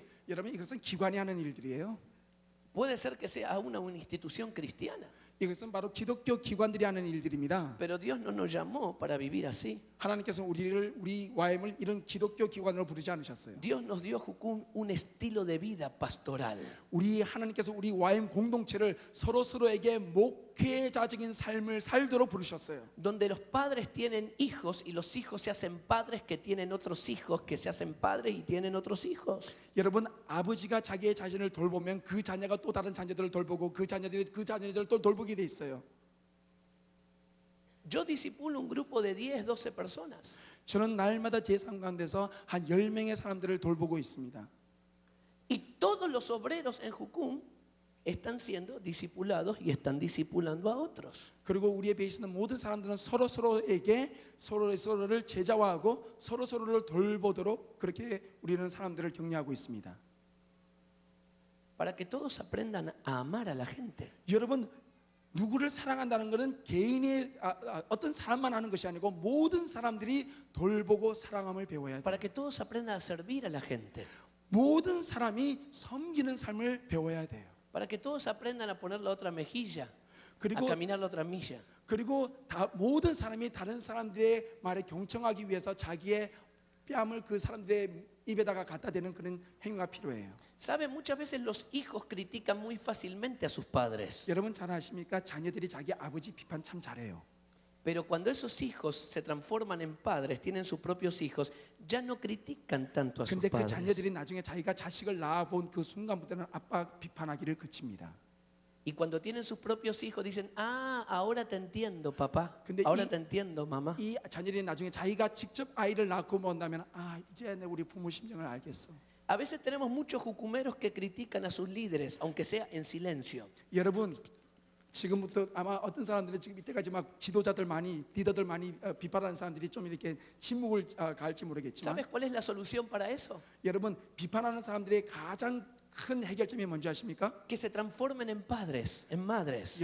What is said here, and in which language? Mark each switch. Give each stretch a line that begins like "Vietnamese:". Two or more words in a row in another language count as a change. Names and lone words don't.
Korean: 여러분 이것은 기관이 하는 일들이에요.
Spanish: Puede ser que sea una institución cristiana.
Korean: 이것은 바로 기독교 기관들이 하는 일들입니다.
Spanish: Pero Dios no nos llamó para vivir así.
Korean: 하나님께서 우리 YM을 이런 기독교 기관으로 부르지 않으셨어요.
Spanish: Dios nos dio Jucum un estilo de vida pastoral.
Korean: 하나님께서 우리 YM 공동체를 서로에게 목회자적인 삶을 살도록 부르셨어요.
Spanish: Donde los padres tienen hijos y los hijos se hacen padres que tienen otros hijos que se hacen padres y tienen otros hijos.
Korean: 여러분 아버지가 자기의 자신을 돌보면 그 자녀가 또 다른 자녀들을 돌보고 그 자녀들이 그 자녀들을 또 돌보게 돼 있어요.
Spanish: Yo discipulo un grupo de 10, 12 personas.
Korean: 저는 날마다 제 삶 가운데서 한 10명의 사람들을 돌보고 있습니다.
Spanish: Y todos los obreros en Jucum están siendo discipulados y están discipulando a otros.
Korean: 그리고 우리의 배에 있는 모든 사람들은 서로에게 서로를 제자화하고 서로를 돌보도록 그렇게 우리는 사람들을 격려하고 있습니다.
Spanish: Para que todos aprendan a amar a la gente.
Korean: 여러분 누구를 사랑한다는 것은 개인의 어떤 사람만 하는 것이 아니고 모든 사람들이 돌보고 사랑함을 배워야 돼요.
Spanish: Para que todos aprendan a servir a la gente.
Korean: 모든 사람이 섬기는 삶을 배워야 돼요.
Spanish: Para que todos aprendan a poner la otra mejilla, a
Korean: 그리고
Spanish: caminar la otra milla.
Korean: 모든 사람이 다른 사람들의 말에 경청하기 위해서 자기의 뺨을 그 사람들의 입에다가 갖다 대는 그런 행위가 필요해요.
Spanish: ¿Sabe? Muchas veces los hijos critican muy fácilmente a sus padres.
Korean: 여러분 잘 아십니까? 자녀들이 자기 아버지 비판 참 잘해요.
Spanish: Pero cuando esos hijos se transforman en padres, tienen sus propios hijos, ya no critican tanto a sus
Korean: 근데 그
Spanish: padres.
Korean: 자녀들이 나중에 자기가 자식을 낳아본 그 순간부터는 아빠 비판하기를 그칩니다.
Spanish: Y cuando tienen sus propios hijos dicen, ahora te entiendo, papá.
Korean: 근데
Spanish: Ahora te entiendo, mamá.
Korean: 이 자녀들이 나중에 자기가 직접 아이를 낳고 본다면 이제 우리 부모 심정을 알겠어.
Spanish: A veces tenemos muchos jucumeros que critican a sus líderes, aunque sea en silencio.
Korean: 여러분 지금부터 아마 어떤 사람들은 지금 이때까지 막 지도자들 많이 리더들 많이 비판하는 사람들이 좀 이렇게 침묵을 가할지 모르겠지만
Spanish: ¿Sabes cuál es la solución para eso?
Korean: 여러분 비판하는 사람들의 가장 큰 해결점이 뭔지 아십니까?
Spanish: Que se transformen en padres, en madres.